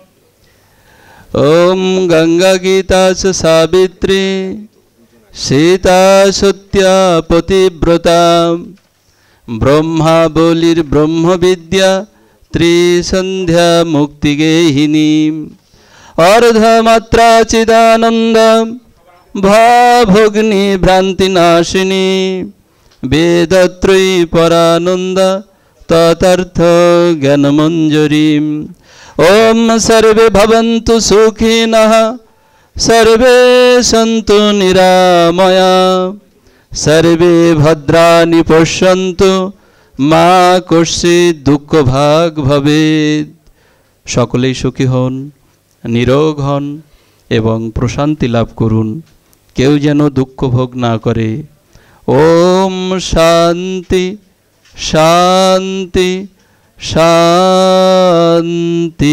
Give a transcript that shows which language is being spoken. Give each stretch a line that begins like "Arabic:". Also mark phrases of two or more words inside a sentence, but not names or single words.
Sanskrit: ওম গঙ্গা গীতা চ সাবিত্রী সীতা সত্যা পতিব্রতা ব্রহ্মা বলির ব্রহ্মবিদ্যা ত্রিসন্ধ্যা মুক্তিগেহিনী অর্ধমাত্রা চিদানন্দ ভাভগ্নি ভ্রান্তিনাশিনী বেদত্রয়ী পরানন্দ ততর্থ জ্ঞানমঞ্জরী। ওম সর্বে ভবন্তু সুখিনঃ সর্বে সন্তু নিরাময়া সর্বে ভদ্রাণি পশ্যন্তু মা কশ্চিৎ দুঃখ ভাগ ভবেৎ।
Bangla: সকলেই সুখী হন, নিরোগ হন এবং প্রশান্তি লাভ করুন, কেউ যেন দুঃখ ভোগ না করে।
Sanskrit: ওম শান্তি শান্তি শান্তি।